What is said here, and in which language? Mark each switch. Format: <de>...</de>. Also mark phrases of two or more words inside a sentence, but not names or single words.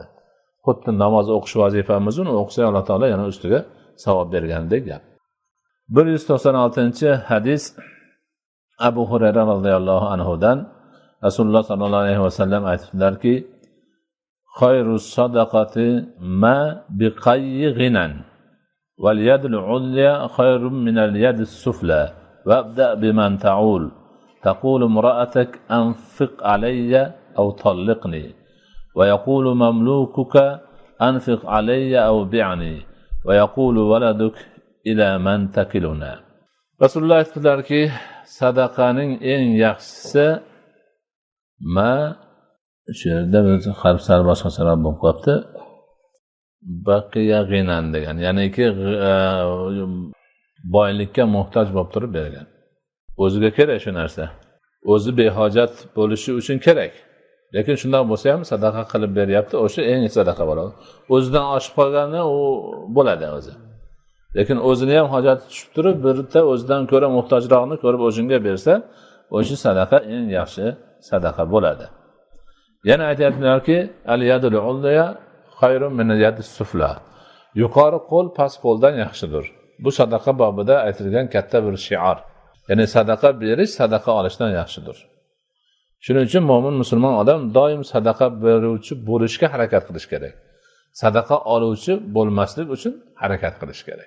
<uz>Xuddi namoz o'qish vazifamiz, uni o'qisa Alloh taolo yana ustiga savob bergandek gap. 196-hadis Abu Hurayra</uz> <ar>رضي الله عنه</ar> <uz>dan Rasululloh</uz> <ar>صلى الله عليه وسلم</ar> <uz>aytibdilarki:</uz> <ar>"خير الصدقة ما بقي غنى واليد العليا خير من اليد السفلى وابدأ بمن تعول تقول امرأتك أنفق علي أو طلقني ويقول مملوكك أنفق علي أو بعني ويقول ولدك إلى من تكلنا."</ar> <uz>Rasululloh aytdilarki, sadaqaning eng yaxshisi shu yerda biz harflar boshqacharoq bo'lib qolibdi.</uz> <ar>بقية غنى</ar> <uz>degan, ya'niki boylikka muhtoj bo'lib turib bergan. O'ziga kerak shu narsa. O'zi behojat bo'lishi uchun kerak. Lekin shunday bo'lsa ham sadaqa qilib beryapti, o'sha eng sadaqa bo'ladi. O'zidan oshib qolgani u bo'ladi o'zi. Lekin o'zini ham hojati tushib turib, birta o'zidan ko'ra muhtojroqni ko'rib o'shunga bersa, o'sha sadaqa eng yaxshi sadaqa bo'ladi. Yana aytayaptilarki,</uz> <ar>اليد العليا خير من اليد السفلى.</ar> <uz>Yuqori qo'l past qo'ldan yaxshidir. Bu sadaqa bobida aytilgan katta bir shior. Ya'ni sadaqa berish sadaqa olishdan yaxshidir. Shuning uchun mo'min musulmon odam doim sadaqa beruvchi bo'lishga harakat qilish kerak. Sadaqa oluvchi bo'lmaslik uchun harakat qilish kerak.</uz>